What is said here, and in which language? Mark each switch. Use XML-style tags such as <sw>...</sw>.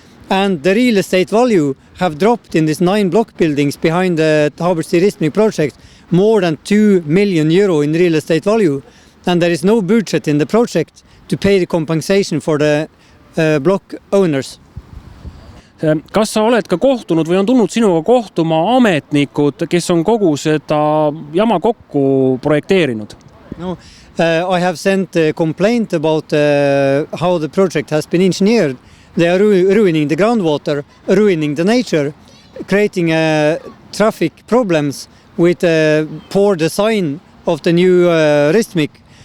<en>And the real estate value have dropped in these 9 block buildings behind the Harbour-Steristmic project, more than 2 million euro in real estate value. And there is no budget in the project to pay the compensation for the block owners.</en> <et>Kas sa oled ka kohtunud või on tulnud sinuga kohtuma ametnikud, kes on kogu seda jama kokku projekteerinud?</et> <en>No, I have sent a complaint about how the project has been engineered. They are ruining the groundwater, ruining the nature, creating traffic problems with poor design of the new Ristmic.</en>